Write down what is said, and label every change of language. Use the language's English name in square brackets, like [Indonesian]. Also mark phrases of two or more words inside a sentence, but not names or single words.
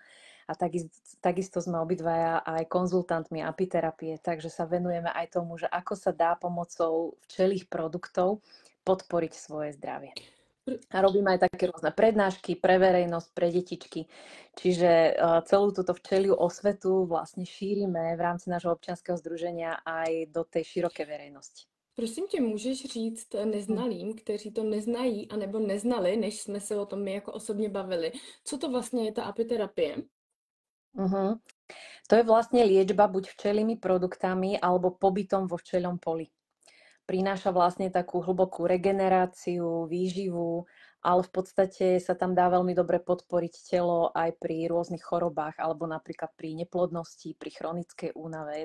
[Slovak] A takisto sme obidvaja aj konzultantmi apiterapie, takže sa venujeme aj tomu, že ako sa dá pomocou včelých produktov podporiť svoje zdravie. A robíme aj také rôzne prednášky pre verejnosť, pre detičky. Čiže celú túto včeliu osvetu vlastne šírime v rámci nášho občianskeho združenia aj do tej širokej verejnosti. [Czech] Prosím tě, můžeš říct neznalým, kteří to neznají anebo neznali, než jsme se o tom my jako osobně bavili, co to vlastně je ta apiterapie? [Slovak] To je vlastne liečba buď včelými produktami alebo pobytom vo včeliom poli. Prináša vlastne takú hlbokú regeneráciu, výživu, ale v podstate sa tam dá veľmi dobre podporiť telo aj pri rôznych chorobách alebo napríklad pri neplodnosti, pri chronickej únave.